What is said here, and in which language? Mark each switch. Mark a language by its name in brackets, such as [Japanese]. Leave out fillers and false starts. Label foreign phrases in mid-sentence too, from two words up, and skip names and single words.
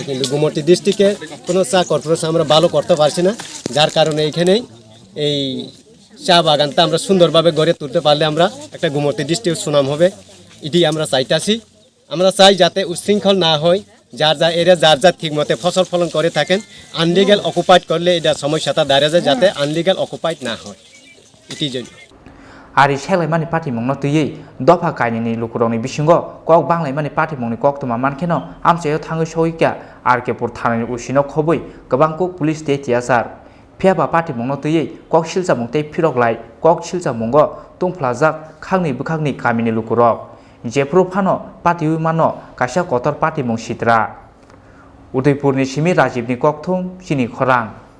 [Bangla] কিন্তু গুমতি ডিস্ট্রিক্টে কোনো চা কর্পোরেশন আমরা ভালো করতে পারছি না, যার কারণে এইখানেই এই চা বাগানটা আমরা সুন্দরভাবে গড়ে তুলতে পারলে আমরা একটা গুমতি ডিস্ট্রিক্ট সুনাম হবে। এটি আমরা চাইতাছি। আমরা চাই যাতে উচ্ছৃঙ্খল না হয়, যার এরিয়া যার ঠিক মতে ফসল ফলন করে থাকেন। [English] unlegal occupied [Bangla] করলে এটা সমস্যাটা দাঁড়িয়ে যায়, যাতে [English] unlegal occupied [Bangla] না হয় এটির জন্য। [Kok Borok] Ari selaimani party mongno tuyei dofa kainini lukuroni bisingo kok banglaimani party mongni kok tuma mankeno amchayo thangoi soika Arkepur thanani usino khoboi gobangko police te tiasar phiaba party mongno tuyei kok silja mongtei phiroklai kok silja mongo tungphlajak khangni bukhangni kamini lukurok jepro phano party mano kaisa kotor party mong sitra Udaipurni simi Rajibni kokthum chini khorang